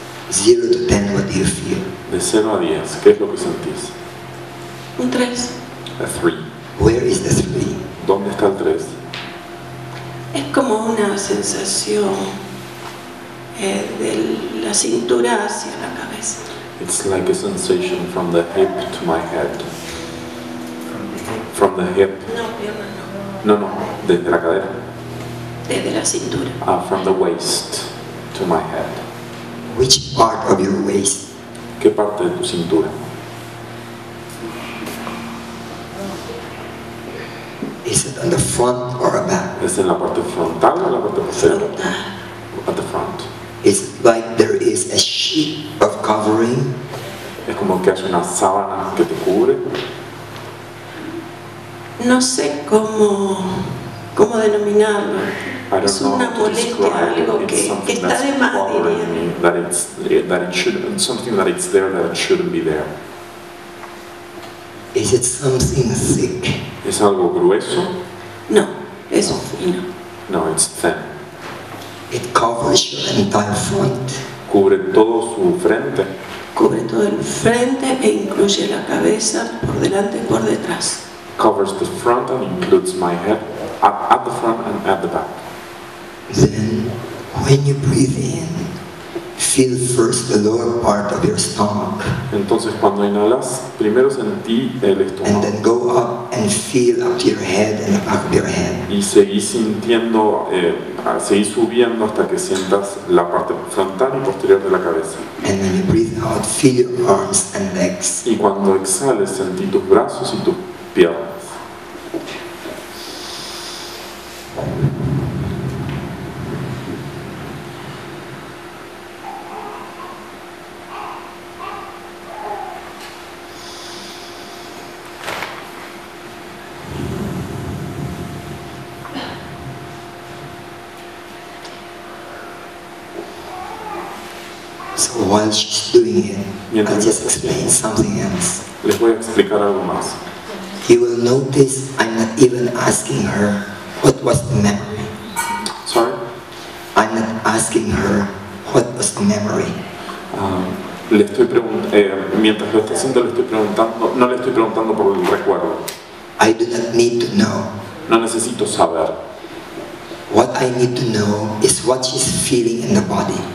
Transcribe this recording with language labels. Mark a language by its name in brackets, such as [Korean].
[English] 0 to 10, what do you feel? [Spanish] De 0 a 10, ¿qué es lo que sentís? Un 3. [English] A 3. Where is the 3? [Spanish] ¿Dónde está el 3? Es como una sensación de la cintura hacia la cabeza. [English] It's like a sensation from the hip to my head. From the hip. [Spanish] No, pierna no. No, desde la cadera. Desde la cintura. [English] From the waist to my head. Which part of your waist? [Spanish] ¿Qué parte de tu cintura? [English] Is it on the front or back? [Spanish] ¿Es en la parte frontal o en la parte posterior? [English] At the front. It's like there is a sheet of covering. [Spanish] Es como que hay una sábana que te cubre. No sé cómo denominarlo. Es una molestia, algo que está de más, diría. [English] Something that it's there that it shouldn't be there. Is it something thick? [Spanish] ¿Es algo grueso? No, es fino. [English] No, it's thin. It covers your entire front. [Spanish] Cubre todo su frente. Cubre todo el frente e incluye la cabeza por delante y por detrás. [English] Covers the front and includes my head at the front and at the back. Then, when you breathe in, feel first the lower part of your stomach. [Spanish] Entonces, cuando inhalas, primero sentí el estómago. [English] And then go up and feel up to your head and the back of your head. [Spanish] Y seguí sintiendo, seguí subiendo hasta que sientas la parte frontal y posterior de la cabeza. [English] And when you breathe out, feel your arms and legs. [Spanish] Y cuando exhales, sentí tus brazos y tus piernas. [English] So while she's doing it, I'll just explain something else. [Spanish] Les voy a explicar algo más. [English] You will notice I'm not even asking her what was the memory. Sorry? I'm not asking her what was the memory. [Spanish] Le estoy mientras lo está haciendo, le estoy preguntando, no le estoy preguntando por el recuerdo. [English] I do not need to know. [Spanish] No necesito saber. [English] What I need to know is what she's feeling in the body.